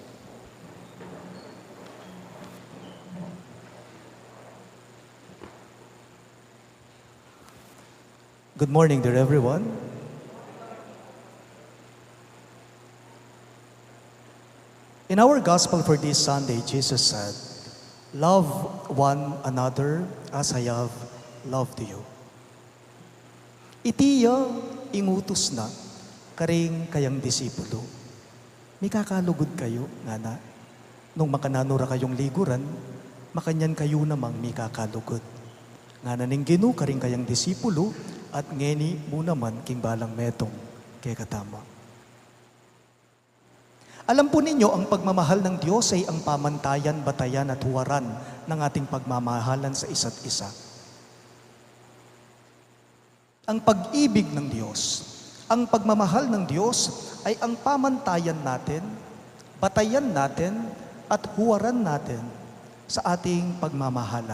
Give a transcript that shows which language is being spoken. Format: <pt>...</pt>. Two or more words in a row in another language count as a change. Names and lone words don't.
<en>Good morning, dear everyone. In our gospel for this Sunday, Jesus said, Love one another as I have loved you.</en> <pam>Itiya ingutos na karing kayang disipulo. May kakalugod kayo, ngana. Nung makananura kayong liguran, makanyan kayo namang may kakalugod. Ngana ning ginu karing kayang disipulo at ngeni mo naman king balang metong kay katama.</pam> <tl>Alam po ninyo, ang pagmamahal ng Diyos ay ang pamantayan, batayan at huwaran ng ating pagmamahalan sa isa't isa. Ang pag-ibig ng Diyos, ang pagmamahal ng Diyos ay ang pamantayan natin, batayan natin, at huwaran natin sa ating pagmamahalan.</tl>